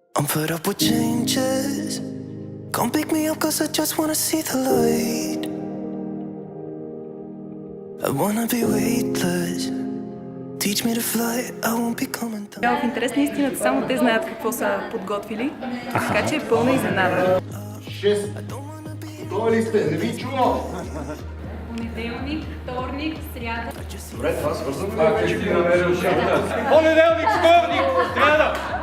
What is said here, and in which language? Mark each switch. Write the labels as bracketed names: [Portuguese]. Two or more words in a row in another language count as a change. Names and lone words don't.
[English] put up with changes. Come pick me up cause I just wanna see the light. I wanna be weightless. Teach me to fly, I won't be coming down. [Bulgarian] В интерес на истината, само те знаят какво са подготвили, така че е пълна изненада. 6. Готови ли сте? Не ви чувам! Понеделник, вторник, сряда. Добре, това свързвам. Вече ти намерил Понеделник, вторник, сряда!